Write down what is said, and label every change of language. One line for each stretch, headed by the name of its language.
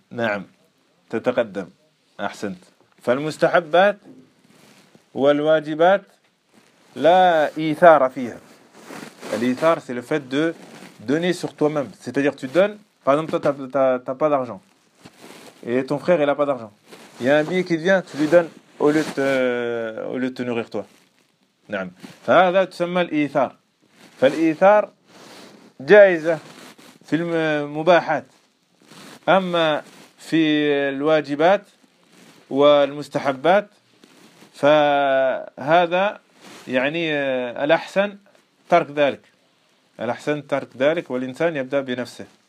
Arabic: نعم تتقدم أحسنت. فالمستحبات والواجبات لا إيثار فيها.
French: الإيثار c'est le fait de donner sur toi-même, c'est-à-dire tu donnes. Par exemple toi t'as pas d'argent et ton frère il a pas d'argent, il y a un billet qui vient, tu lui donnes au lieu de te nourrir toi.
Arabic: نعم فهذا تسمى الإيثار. فالإيثار جائزة في المباحات، أما في الواجبات والمستحبات فهذا يعني الأحسن ترك ذلك، الأحسن ترك ذلك والإنسان يبدأ بنفسه.